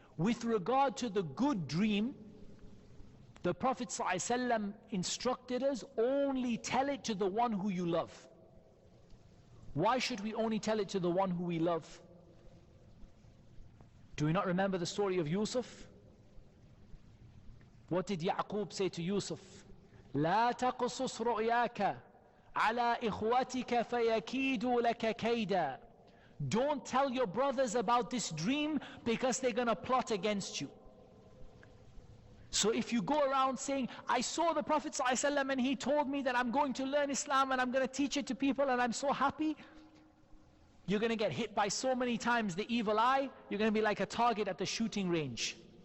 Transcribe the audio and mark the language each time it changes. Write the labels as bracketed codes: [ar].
[en] With regard to the good dream, the Prophet ﷺ instructed us, only tell it to the one who you love. Why should we only tell it to the one who we love? Do we not remember the story of Yusuf? What did Yaqub say to Yusuf? [ar] لا تقصص رؤياك على إخوتك فيكيدوا لك كيدا. [en] Don't tell your brothers about this dream because they're going to plot against you. So if you go around saying, I saw the Prophet ﷺ and he told me that I'm going to learn Islam and I'm going to teach it to people and I'm so happy, you're going to get hit by so many times the evil eye, you're going to be like a target at the shooting range.